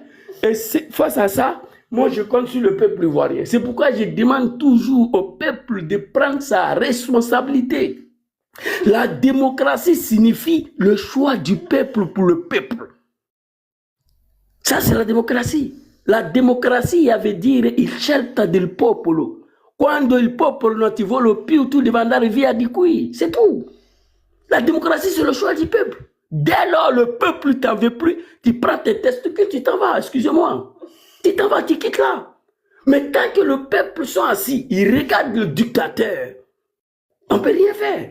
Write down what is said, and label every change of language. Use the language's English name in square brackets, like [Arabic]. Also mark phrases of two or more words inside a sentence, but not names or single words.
[French] Et face à ça, moi, je compte sur le peuple ivoirien. C'est pourquoi je demande toujours au peuple de prendre sa responsabilité. La démocratie signifie le choix du peuple pour le peuple. Ça, c'est la démocratie. La démocratie veut dire [Italian] il scelta del popolo. Quando il popolo non ti vuole più, tu devi andare via di qui. [French] C'est tout. La démocratie, c'est le choix du peuple. Dès lors, le peuple ne t'en veut plus, tu prends tes testicules, tu t'en vas, excusez-moi. Tu t'en vas, tu quittes là. Mais tant que le peuple sont assis, ils regardent le dictateur, on ne peut rien faire.